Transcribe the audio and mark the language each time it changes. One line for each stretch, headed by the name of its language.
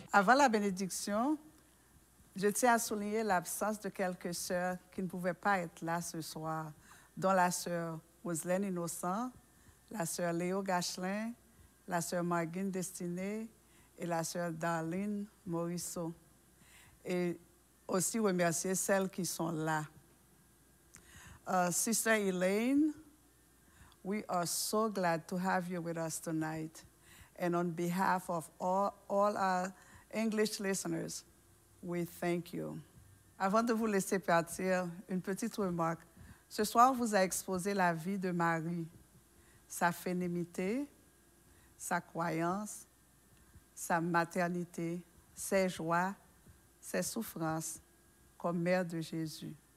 French: Avant la bénédiction, je tiens à souligner l'absence de quelques sœurs qui ne pouvaient pas être là ce soir, dont la sœur Roselaine Innocent, la sœur Léo Gachelin, la sœur Marguine Destinée et la sœur Darlene Morisseau. Et aussi remercier celles qui sont là.
English: Sister Elaine, we are so glad to have you with us tonight. And on behalf of all our English listeners, we thank you.
French: Avant de vous laisser partir, une petite remarque. Ce soir, on vous a exposé la vie de Marie, sa féminité, sa croyance, sa maternité, ses joies, ses souffrances comme mère de Jésus.